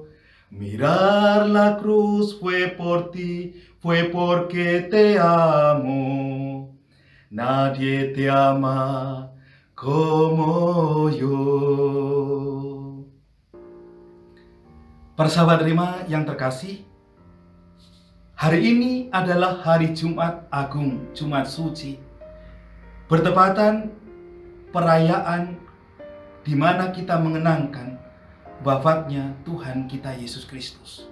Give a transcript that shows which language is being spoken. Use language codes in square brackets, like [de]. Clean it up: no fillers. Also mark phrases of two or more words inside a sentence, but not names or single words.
[es] Mirar la cruz fue por ti, fue porque te amo. Nadie te ama como yo. [id] Para sahabat Rema yang terkasih, hari ini adalah hari Jumat Agung, Jumat Suci, bertepatan perayaan di mana kita mengenangkan wafatnya Tuhan kita Yesus Kristus.